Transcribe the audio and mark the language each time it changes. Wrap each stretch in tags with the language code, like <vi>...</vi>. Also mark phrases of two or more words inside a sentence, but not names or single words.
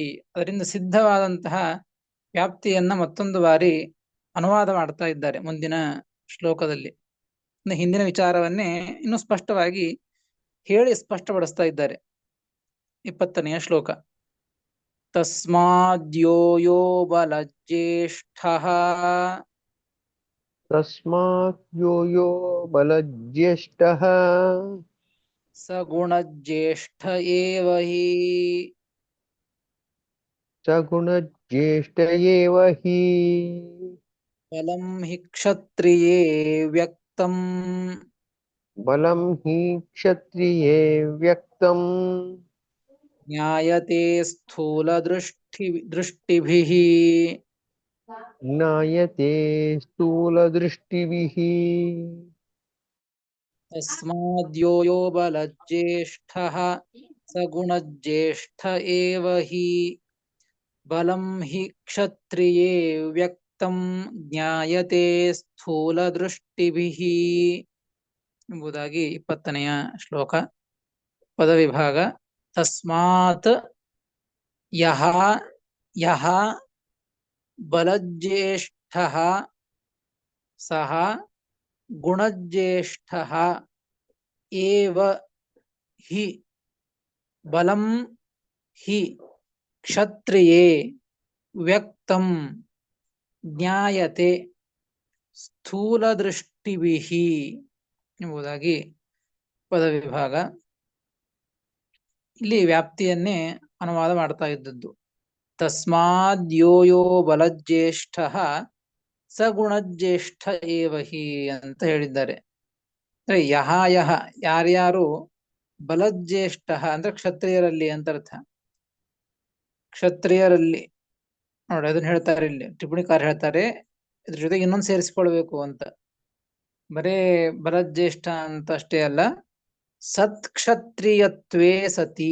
<kn>ಅದರಿಂದ ಸಿದ್ಧವಾದಂತಹ ವ್ಯಾಪ್ತಿಯನ್ನ ಮತ್ತೊಂದು ಬಾರಿ ಅನುವಾದ ಮಾಡ್ತಾ ಇದ್ದಾರೆ ಮುಂದಿನ ಶ್ಲೋಕದಲ್ಲಿ. ಹಿಂದಿನ ವಿಚಾರವನ್ನೇ ಇನ್ನು ಸ್ಪಷ್ಟವಾಗಿ ಹೇಳಿ ಸ್ಪಷ್ಟಪಡಿಸ್ತಾ ಇದ್ದಾರೆ. 20ನೆಯ ಶ್ಲೋಕ.</kn> <sa>ತಸ್ಮಾದ್ಯೋ ಯೋ ಬಲಜ್ಯೇಷ್ಠಃ ತಸ್ಮಾತ್ ಯೋ ಯೋ ಬಲಜ್ಯೇಷ್ಠಃ ಸ ಗುಣಜ್ಯೇಷ್ಠ ಏವ ಹಿ ಸಗುಣಜ್ಯೇಷ್ಠ ಏವ ಹಿ ಬಲಂ ಹಿ ಕ್ಷತ್ರಿಯೇ ವ್ಯಕ್ತಂ ಬಲಂ ಹಿ ಕ್ಷತ್ರಿಯೇ ವ್ಯಕ್ತಂ ಜ್ಞಾಯತೆ ಸ್ಥೂಲ ದೃಷ್ಟಿಭಿಃ. ಜ್ಞಾಯತೆ ಸ್ಥೂಲದೃಷ್ಟಿಭಿಃ. ತಸ್ಮಾದ್ಯೋ ಯೋ ಬಲಜ್ಯೇಷ್ಠಃ ಸ ಗುಣಜ್ಯೇಷ್ಠ ಏವ ಹಿ ಬಲಂ ಹಿ ಕ್ಷತ್ರಿಯೇ ವ್ಯಕ್ತಂ ಜ್ಞಾಯತೆ ಸ್ಥೂಲ ದೃಷ್ಟಿಭಿಃ</sa> <kn>ಎಂಬುದಾಗಿ 20ನೆಯ ಶ್ಲೋಕ. ಪದವಿಭಾಗ.</kn> <sa>ತಸ್ಮಾತ್ ಯಹ ಯಹ ಬಲಜ್ಯೇಷ್ಠಃ ಸಹ ಗುಣಜ್ಯೇಷ್ಠಃ ಏವ ಹಿ ಬಲಂ ಹಿ ಕ್ಷತ್ರಿಯೇ ವ್ಯಕ್ತಂ ಜ್ಞಾಯತೆ ಸ್ಥೂಲದೃಷ್ಟಿಭಿಃ</sa> <kn>ಎಂಬುದಾಗಿ ಪದವಿಭಾಗ. ಇಲ್ಲಿ ವ್ಯಾಪ್ತಿಯನ್ನೇ ಅನುವಾದ ಮಾಡ್ತಾ ಇದ್ದದ್ದು.</kn> <sa>ತಸ್ಮಾದ್ ಯೋ ಯೋ ಬಲಜ್ಯೇಷ್ಠಃ ಸ ಗುಣಜ್ಯೇಷ್ಠ ಏವ ಹಿ</sa> <kn>ಅಂತ ಹೇಳಿದ್ದಾರೆ. ಅಂದ್ರೆ</kn> <sa>ಯಹ ಯಹ</sa> <kn>ಯಾರ್ಯಾರು ಬಲಜ್ಯೇಷ್ಠ ಅಂದ್ರೆ ಕ್ಷತ್ರಿಯರಲ್ಲಿ ಅಂತ ಅರ್ಥ. ಕ್ಷತ್ರಿಯರಲ್ಲಿ ನೋಡಿ ಅದನ್ನ ಹೇಳ್ತಾರೆ ಇಲ್ಲಿ ಟಿಪ್ಪಣಿಕಾರ ಹೇಳ್ತಾರೆ. ಇದ್ರ ಜೊತೆಗೆ ಇನ್ನೊಂದು ಸೇರಿಸ್ಕೊಳ್ಬೇಕು ಅಂತ. ಬರೇ ಬಲಜ್ಯೇಷ್ಠ ಅಂತ ಅಷ್ಟೇ ಅಲ್ಲ,</kn> <sa>ಸತ್ಕ್ಷತ್ರಿಯತ್ವೇ ಸತಿ.</sa>